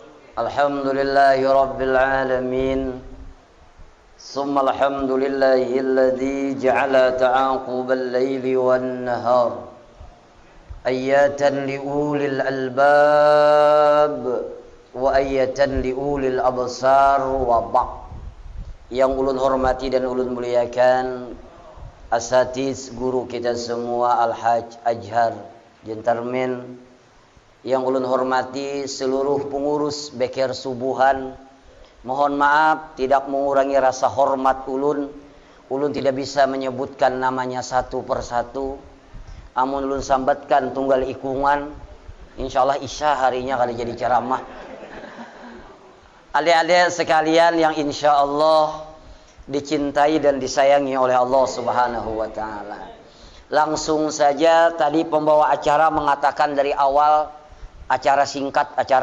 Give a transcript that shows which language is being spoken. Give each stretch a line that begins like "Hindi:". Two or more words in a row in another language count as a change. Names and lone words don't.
Arabic: الحمد لله رب العالمين. ثم الحمد لله الذي جعل تعاقب الليل والنهار آيات لأولي الألباب وآيات لأولي الأبصار وبعد.
Indonesian: Yang ulun hormati dan ulun muliakan asatiz guru kita semua Al-Hajj Ajhar Jentarmen. Yang ulun hormati seluruh pengurus Beker Subuhan. Mohon maaf tidak mengurangi rasa hormat ulun. Ulun tidak bisa menyebutkan namanya satu persatu.
Banjar: Amun ulun sambatkan tunggal ikungan.
Indonesian: Insyaallah isya harinya kada jadi ceramah. Adik-adik sekalian yang insyaallah dicintai dan disayangi oleh
Arabic: الله سبحانه وتعالى.
Indonesian: Langsung saja tadi pembawa acara mengatakan dari awal acara singkat.